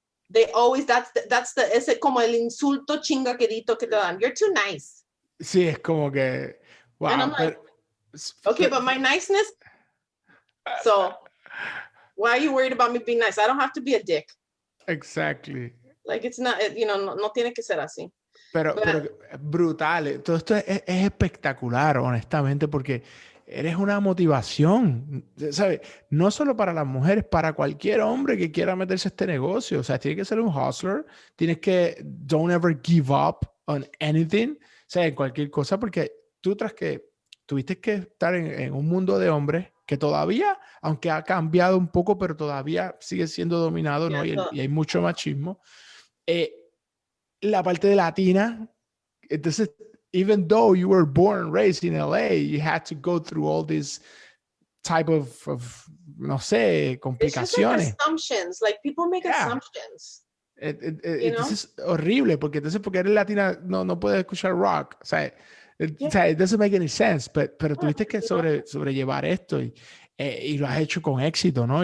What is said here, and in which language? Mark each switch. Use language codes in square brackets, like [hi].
[en] They always, that's the [es] ese como el insulto chingaquerito que te dan. [en] You're too nice. [es] Sí, es como que, wow. [en] And I'm like, okay, but my niceness. So why are you worried about me being nice? I don't have to be a dick. Exactly. Like, it's not, [es] no tiene que ser así. Pero brutal. Todo esto es espectacular, honestamente, porque eres una motivación, ¿sabes? No solo para las mujeres, para cualquier hombre que quiera meterse a este negocio. O sea, tienes que ser un hustler, tienes que [en] don't ever give up on anything, [es] o sea, en cualquier cosa, porque tú tras que tuviste que estar en un mundo de hombres que todavía, aunque ha cambiado un poco, pero todavía sigue siendo dominado, ¿no? Y hay mucho machismo. La parte de latina, entonces, [en] even though you were born and raised in LA, you had to go through all these type of [es] no sé, complicaciones. [en] It's just like assumptions, like people make assumptions. [es] Entonces es horrible, porque entonces porque eres latina no puedes escuchar rock, o sea, [en] it doesn't make any sense, [es] pero tuviste que sobrellevar esto y lo has hecho con éxito, ¿no?